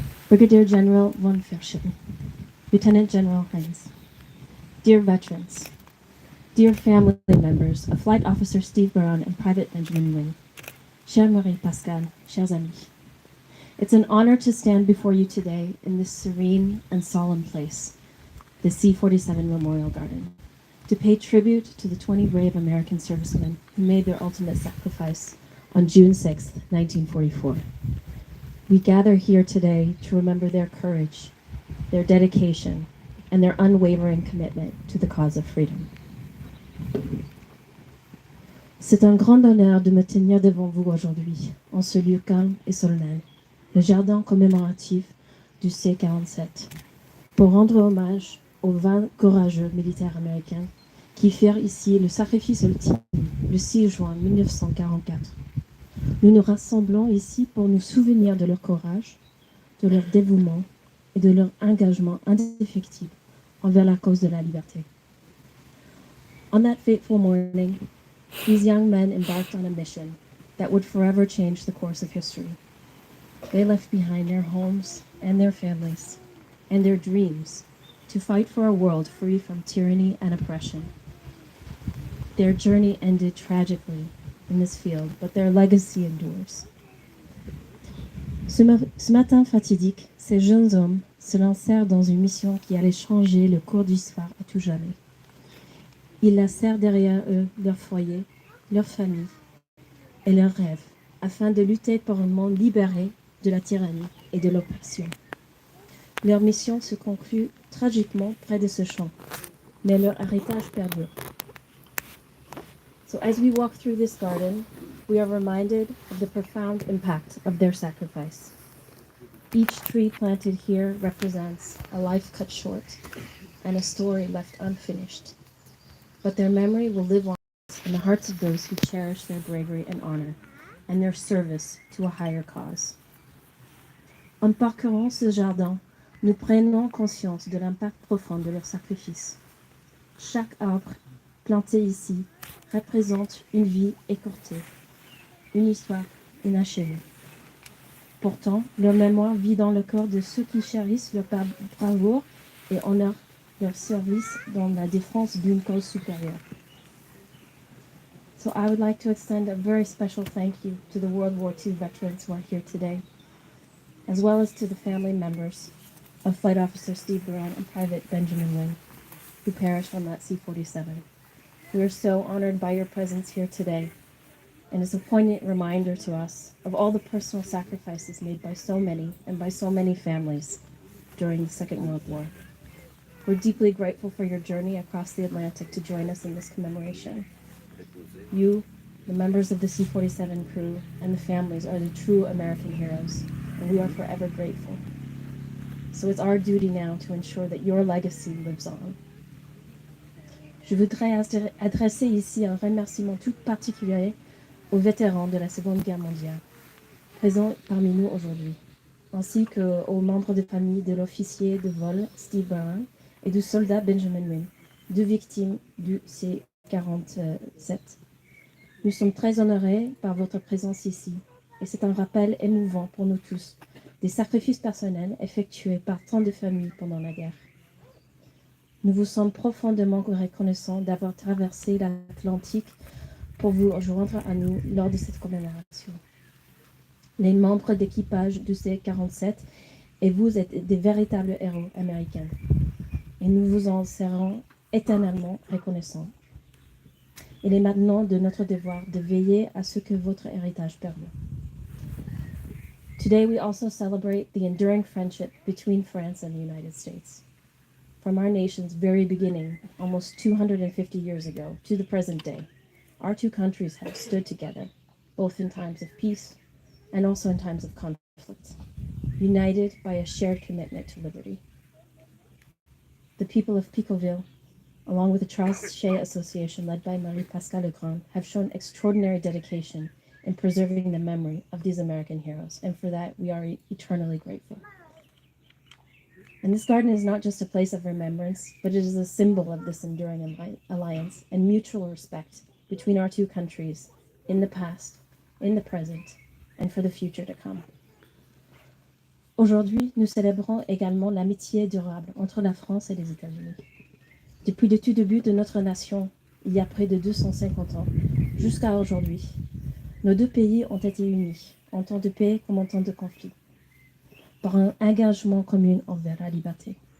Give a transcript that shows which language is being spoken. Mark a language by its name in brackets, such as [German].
[English] Brigadier General von Ferschen, Lieutenant General Heinz, dear veterans, dear family members of Flight Officer Steve Baron and Private Benjamin Wynne, [French] chère Marie Pascal, chers amis, [English] it's an honor to stand before you today in this serene and solemn place, the C47 Memorial Garden, to pay tribute to the 20 brave American servicemen who made their ultimate sacrifice on June 6, 1944. We gather here today to remember their courage, their dedication, and their unwavering commitment to the cause of freedom. [French] C'est un grand honneur de me tenir devant vous aujourd'hui, en ce lieu calme et solennel, le jardin commémoratif du C47, pour rendre hommage aux 20 courageux militaires américains qui firent ici le sacrifice ultime le 6 juin 1944. Nous nous rassemblons ici pour nous souvenir de leur courage, de leur dévouement et de leur engagement indéfectible envers la cause de la liberté. [English] On that fateful morning, these young men embarked on a mission that would forever change the course of history. They left behind their homes and their families and their dreams to fight for a world free from tyranny and oppression. Their journey ended tragically in this field, but their legacy endures. [French] Ce matin fatidique, ces jeunes hommes se lancèrent dans une mission qui allait changer le cours de l'histoire à tout jamais. Ils laissèrent derrière eux leur foyer, leur famille et leurs rêves, afin de lutter pour un monde libéré de la tyrannie et de l'oppression. Leur mission se conclut tragiquement près de ce champ, mais leur héritage perdure. [English] So as we walk through this garden, we are reminded of the profound impact of their sacrifice. Each tree planted here represents a life cut short and a story left unfinished. But their memory will live on in the hearts of those who cherish their bravery and honor and their service to a higher cause. [French] En parcourant ce jardin, nous prenons conscience de l'impact profond de leur sacrifice. Chaque arbre planté ici représente une vie écourtée, une histoire inachevée. Pourtant, leur mémoire vit dans le corps de ceux qui chérissent leur bravoure et honorent leur service dans la défense d'une cause supérieure. [English] So I would like to extend a very special thank you to the World War II veterans who are here today, as well as to the family members of Flight Officer Steve Baron and Private Benjamin Wynne, who perished on that C-47. We are so honored by your presence here today, and it's a poignant reminder to us of all the personal sacrifices made by so many and by so many families during the Second World War. We're deeply grateful for your journey across the Atlantic to join us in this commemoration. You, the members of the C-47 crew, and the families are the true American heroes, and we are forever grateful. So it's our duty now to ensure that your legacy lives on. [French] Je voudrais adresser ici un remerciement tout particulier aux vétérans de la Seconde Guerre mondiale, présents parmi nous aujourd'hui, ainsi qu'aux membres de famille de l'officier de vol Steve Baron et du soldat Benjamin Wynne, deux victimes du C-47. Nous sommes très honorés par votre présence ici, et c'est un rappel émouvant pour nous tous des sacrifices personnels effectués par tant de familles pendant la guerre. Nous vous sommes profondément reconnaissants d'avoir traversé l'Atlantique pour vous rejoindre à nous lors de cette commémoration. Les membres d'équipage du C47 et vous êtes des véritables héros américains. Et nous vous en serons éternellement reconnaissants. Il est maintenant de notre devoir de veiller à ce que votre héritage perdure. [English] Today we also celebrate the enduring friendship between France and the United States. From our nation's very beginning, almost 250 years ago, to the present day, our two countries have stood together, both in times of peace and also in times of conflict, united by a shared commitment to liberty. The people of Picoville, along with the Charles Shea Association led by Marie-Pascale Legrand, have shown extraordinary dedication in preserving the memory of these American heroes, and for that we are eternally grateful. And this garden is not just a place of remembrance, but it is a symbol of this enduring alliance and mutual respect between our two countries in the past, in the present, and for the future to come. [French] Aujourd'hui, nous célébrons également l'amitié durable entre la France et les États-Unis. Depuis le tout début de notre nation, il y a près de 250 ans, jusqu'à aujourd'hui, nos deux pays ont été unis, en temps de paix comme en temps de conflit, par un engagement commun envers la liberté.